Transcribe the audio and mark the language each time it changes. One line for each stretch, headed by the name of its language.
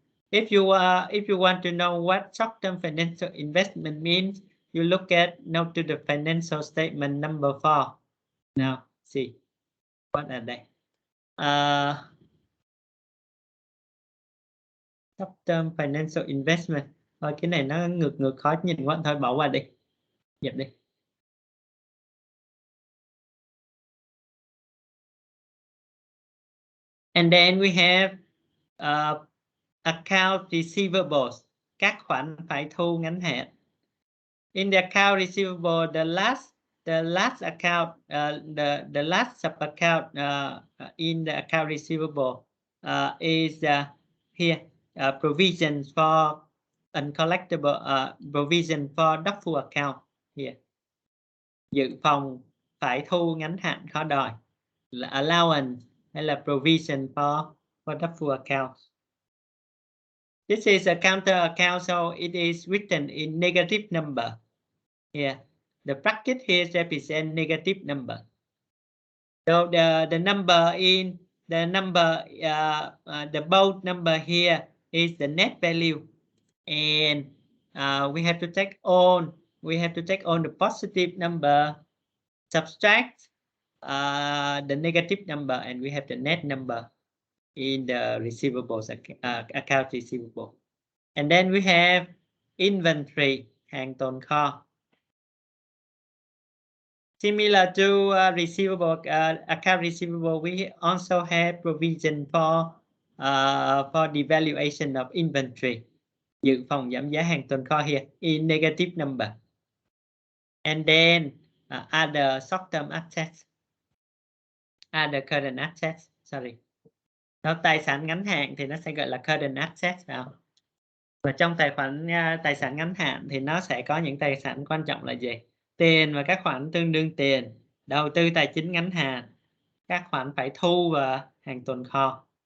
English: If you want to know what short-term financial investment means, you look at note to the financial statement number 4. Now, see what are they? Short-term financial investment.
Vietnamese: Thôi cái này nó ngược khó nhìn quá, thôi bỏ qua đi, dẹp đi.
English: And then we have account receivables,
Vietnamese: các khoản phải thu ngắn hạn.
English: In the account receivable, the last account, the last sub account in the account receivable is here, provisions for uncollectible, provision for doubtful account here.
Vietnamese: Dự phòng phải thu ngắn hạn khó đòi, là allowance hay là
English: provision for doubtful accounts. This is a counter account, so it is written in negative number. Here, the bracket here represent negative number. So the number in the number, the bold number here is the net value, and we have to take on the positive number, subtract the negative number, and we have the net number in the receivables account receivable. And then we have inventory,
Vietnamese: hàng tồn kho.
English: Similar to receivable, account receivable, we also have provision for devaluation of inventory,
Vietnamese: dự phòng giảm giá hàng tồn kho
English: here in negative number. And then other short-term assets, other current assets, sorry.
Vietnamese: Đó, tài sản ngắn hạn thì nó sẽ gọi là current assets nào. Và trong tài khoản tài sản ngắn hạn thì nó sẽ có những tài sản quan trọng là gì? Tiền và các khoản tương đương tiền, đầu tư tài chính ngắn hạn, các khoản phải thu và hàng tồn kho.